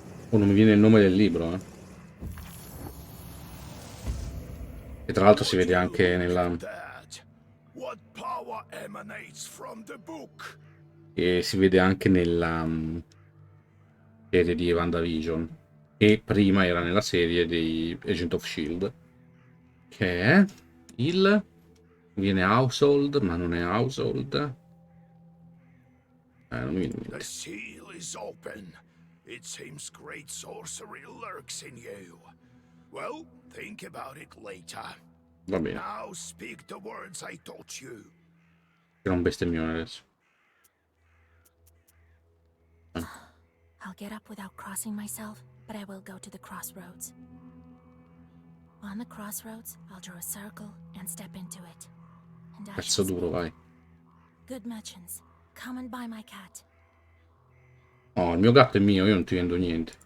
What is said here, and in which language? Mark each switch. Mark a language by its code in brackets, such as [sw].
[it] Oh, non mi viene il nome del libro, eh. E tra l'altro si vede anche nella... [en] What power emanates from the book? [it] E si vede anche nella serie di WandaVision. E prima era nella serie di Agent of S.H.I.E.L.D. Che è il... Viene Household, ma non è Household. Non mi viene in [en] The [it] mente. [en] seal is open. It seems great sorcery lurks in you. Well, think about it later. [it] Va bene. [en] Now speak the words I taught you. [it] Era un bestemmione adesso. [en] I'll get up without crossing myself, but I will go to the crossroads. On the crossroads, I'll draw a circle and step into it. And I [it] Pezzo [en] shall [it] duro, [en] speak. [it] vai. [en] Good merchants, come and buy my cat. [it] Oh, il mio gatto è mio, io non ti vendo niente.